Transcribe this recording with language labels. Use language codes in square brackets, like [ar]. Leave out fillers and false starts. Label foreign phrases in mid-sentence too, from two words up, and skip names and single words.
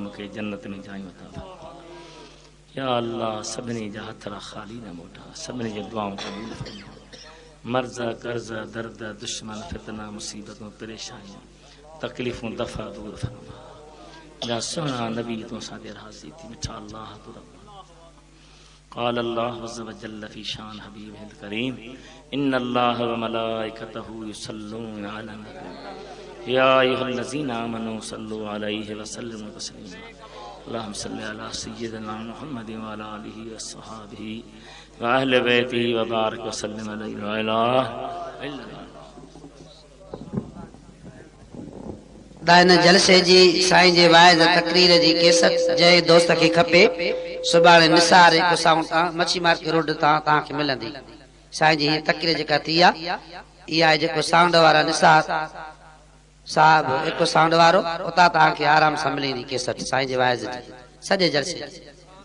[sd] खे जन्नत में जायूं अता फरमा [ar] يا الله [sd] सभिनी जा हथड़ा ख़ाली न मोटा सभिनी जी दुआऊं क़बूल फरमा मर्ज़ कर्ज़ दर्द दुश्मन फितना मुसीबतूं परेशानियूं तकलीफ़ूं दफ़ा दूर फरमा या सुहिणा नबी तूं सां राज़ी थी मिठा अल्लाह तू रब [ar] قال الله عز وجل في شان حبيبه الكريم إن الله وملائكته يصلون على النبي يا أيها الذين آمنوا صلوا عليه وسلموا تسليما اللهم صل على سيدنا محمد وعلى آله وصحبه وأهل بيته وبارك وسلم عليه وعلى آله [sd] दाइन जलसे जी साईं जे वाइज़ तकरीर जी केसट जंहिं दोस्त खे खपे सुभाणे निसार हिकु साउंड मच्छी मार्केट रोड तां तव्हांखे मिलंदी साईं जी हीअ तकरीर जेका थी आहे इहा जेको साउंड वारा निसार साहब हिकु साउंड वारो उतां तव्हांखे आराम सां मिलंदी केसट साईं जे वाइज़ जी सॼे जलसे